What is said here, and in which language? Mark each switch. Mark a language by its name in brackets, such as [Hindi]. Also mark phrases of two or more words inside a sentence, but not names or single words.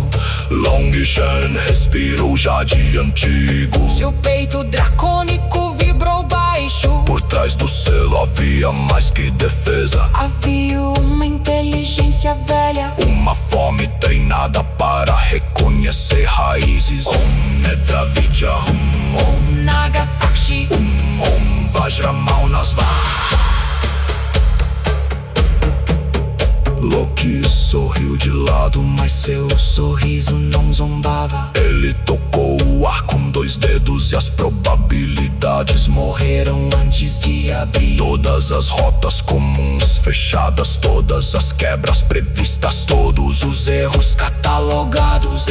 [Portuguese] Long Shen respirou já de antigo, seu peito dracônico vibrou baixo. Por trás do selo havia mais que defesa, havia uma inteligência velha, uma fome treinada para reconhecer raízes. [Sanskrit] Om Nedra Vidya Om Nagasaki Om Vajramal Nasva. [Portuguese] Loki sorriu de lado, mas seu sorriso não zombava. Ele tocou o ar com 2 dedos e as probabilidades morreram antes de abrir. Todas as rotas comuns fechadas, todas as quebras previstas, todos os erros catalogados.